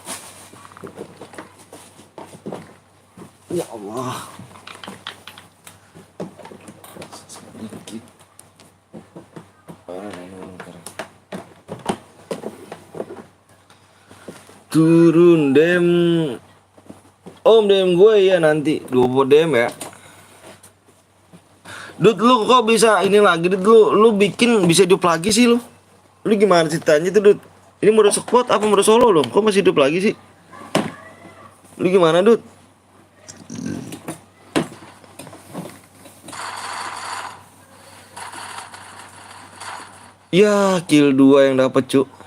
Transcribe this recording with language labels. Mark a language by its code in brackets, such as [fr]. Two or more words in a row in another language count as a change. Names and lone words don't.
[id] Ya Allah. Sedikit. Turun dem. Om dem gue ya nanti 20 dem ya. Dut lu kok bisa ini lagi Dut, lu bikin bisa hidup lagi sih lu. Lu gimana ceritanya tuh Dut? Ini mode squad apa mode solo loh? Kok masih hidup lagi sih? Lu gimana Dut? Ya kill 2 yang dapet cuk.